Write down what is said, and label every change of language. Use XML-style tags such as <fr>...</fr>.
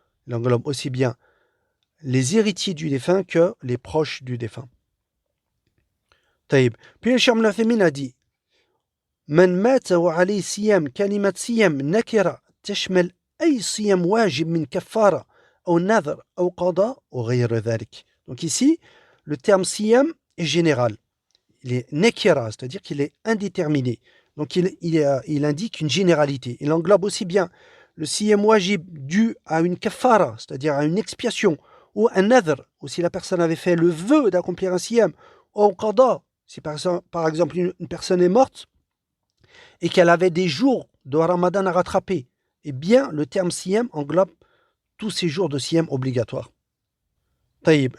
<fr>Il englobe aussi bien les héritiers du défunt que les proches du défunt. Taïb. Puis le Cheikh Ibn Uthaymin a dit</fr> <ar>من مات وعليه صيام كلمة صيام نكرة تشمل أي صيام واجب من كفارة أو نذر أو قضاء وغير ذلك.</ar> <fr>Donc ici, le terme siyam est général. Il est nekira, c'est-à-dire qu'il est indéterminé. Donc il indique une généralité. Il englobe aussi bien le siyam wajib dû à une kafara, c'est-à-dire à une expiation, ou un nadr, ou si la personne avait fait le vœu d'accomplir un siyam, ou qada, si par exemple une personne est morte et qu'elle avait des jours de Ramadan à rattraper, eh bien le terme siyam englobe tous ces jours de siyam obligatoires. Taïb.</fr>